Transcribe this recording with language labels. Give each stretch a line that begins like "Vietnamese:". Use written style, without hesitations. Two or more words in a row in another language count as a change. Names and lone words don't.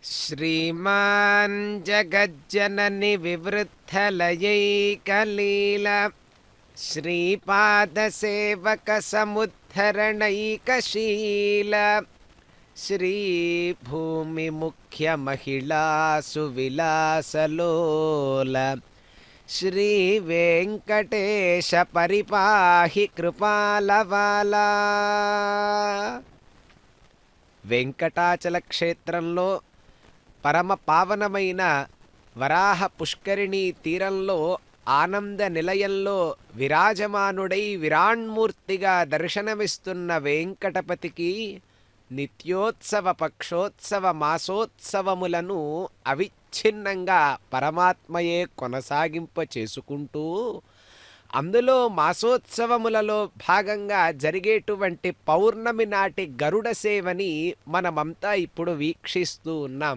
Sanskrit: श्रीमान् जगज्जननि विवृद्धलयैकलील श्रीपादसेवकसमुद्धरणैकशील श्रीभूमिमुख्यमहिळासुविलासलोल श्रीवेङ्कटेश परिपाहि कृपालवाला।
Telugu: వెంకటాచల క్షేత్రంలో పరమ పావనమైన వరాహ పుష్కరిణి తీరంలో ఆనంద నిలయంలో విరాజమానుడై విరాణ్మూర్తిగా దర్శనమిస్తున్న వెంకటపతికి నిత్యోత్సవ పక్షోత్సవ మాసోత్సవములను అవిచ్ఛిన్నంగా పరమాత్మయే కొనసాగింప చేసుకుంటూ అందులో మాసోత్సవములలో భాగంగా జరిగేటువంటి పౌర్ణమి నాటి గరుడ సేవని మనమంతా ఇప్పుడు వీక్షిస్తూ ఉన్నాం.